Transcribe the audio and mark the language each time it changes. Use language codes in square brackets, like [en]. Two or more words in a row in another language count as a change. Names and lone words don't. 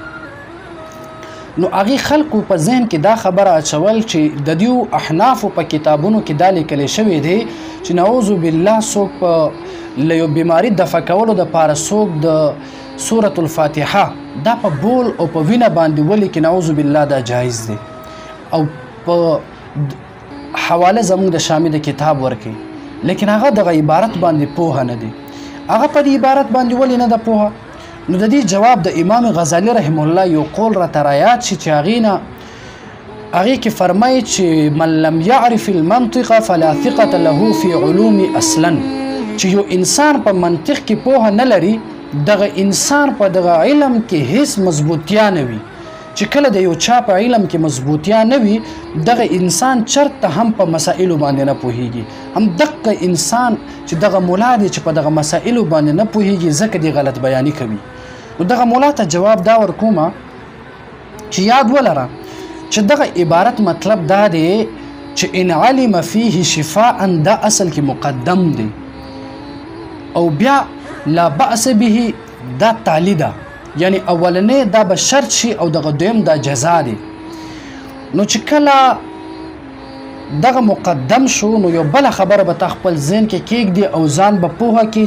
[ps] نو هغې خلکو په ذهن کې دا خبره اچول چې د دیو احنافو په کتابونو کې دا لیکلی شوی دی چې [ar] نعوذ بالله [ps] څوک په له یو بیماري دفع کولو دپاره څوک د سورة الفاتحه دا په بول او په وینه باندې ولیکي، [ar] نعوذ بالله [ps] دا جایز دی، او په حواله زموږ د شامي د کتاب ورکوي، لیکن هغه دغه عبارت باندې پوهه نه دی. هغه په دې عبارت باندې ولې نه ده پوهه؟ نو د دې جواب د امام غزالی [ar] رحم الله [ps] یو قول راته رایاد شي چې هغې کې فرمایي چې [ar] من لم یعرف المنطق فلا ثقة له فی علوم اصلا، [ps] چې یو انسان په منطق کې پوهه نه لري، دغه انسان په دغه علم کې هیڅ مضبوطیا نه وي. چې کله د یو چا په علم کې مضبوطیا نه وي، دغه انسان چرته هم په مسائلو باندې نه پوهیږي. هم دغه انسان چې دغه مولا دی چې په دغه مسائلو باندې نه پوهیږي، ځکه دی غلط بیاني کوي. نو دغه مولا ته جواب دا ورکومه چې یاد ولره چې دغه عبارت مطلب دا دی چې [ar] ان علم فيه شفاء [ps] دا اصل کې مقدم دی، او بیا [ar] لا بأس به [ps] دا تعلی ده، یعنی اولنې دا به شرط شي او دغه دویم دا جزا دی. نو چې کله دغه مقدم شو، نو یو بله خبره به تا خپل ذهن کې کېږدي او ځان به پوهه کې